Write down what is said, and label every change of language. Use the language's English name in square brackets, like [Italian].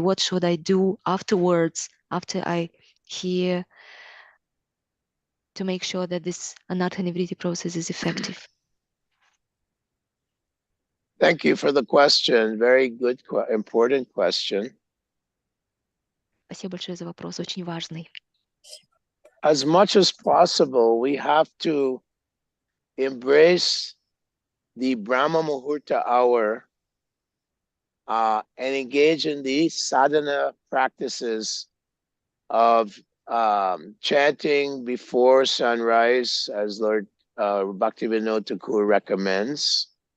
[English] What should I do afterwards, after I hear, to make sure that this anartha-nivriti process is effective? Thank you for the question. Very good, important question. [Russian] Спасибо большое за вопрос, очень важный. [English] As much as possible, we have to embrace the Brahma Muhurta hour and engage in the sadhana practices of chanting before sunrise, as Lord Bhaktivinoda Thakur recommends.